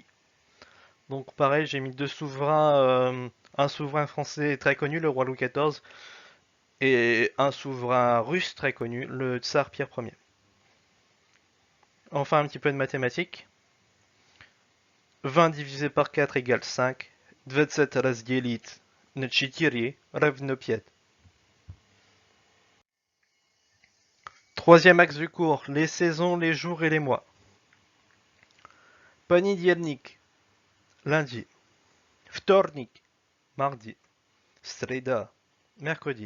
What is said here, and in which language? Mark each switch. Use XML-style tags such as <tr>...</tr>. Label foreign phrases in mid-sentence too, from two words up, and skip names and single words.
<fr>Donc pareil, j'ai mis deux souverains, un souverain français très connu, le roi Louis XIV, et un souverain russe très connu, le tsar Pierre Ier. Enfin un petit peu de mathématiques. 20 divisé par 4 égale 5.</fr> <ru>27 разделить на 4 равно 5.</ru> <fr>Troisième axe du cours, les saisons, les jours et les mois.</fr> <ru>Понедельник, lundi. Вторник, mardi. Sreda, mercredi.</ru>